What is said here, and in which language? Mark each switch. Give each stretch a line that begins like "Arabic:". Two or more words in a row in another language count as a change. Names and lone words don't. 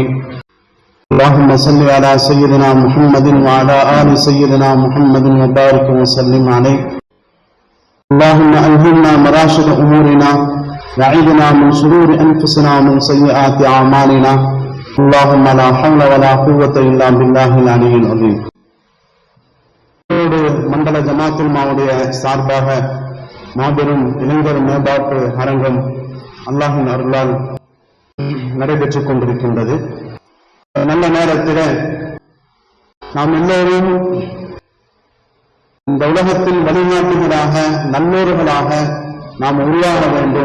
Arabic: اللهم صل على سيدنا محمد وعلى آل سيدنا محمد وبارك وسلم عليه. اللهم ألهمنا مراشد أمورنا وعيدنا من شرور أنفسنا ومن سيئات أعمالنا. اللهم لا حول ولا قوة إلا بالله العلي العظيم.
Tamil: மண்டல ஜமாத்துல் மாவுடைய சார்பாக மாபெரும் இளைஞர் மேம்பாட்டு அரங்கம் அல்லாஹின் அருளால் நடைபெற்றுக் கொண்டிருக்கின்றது. நல்ல நேரத்தில் நாம் எல்லோரும் இந்த உலகத்தில் வழிகாட்டுகளாக நல்லோர்களாக நாம் உருவாக வேண்டும்.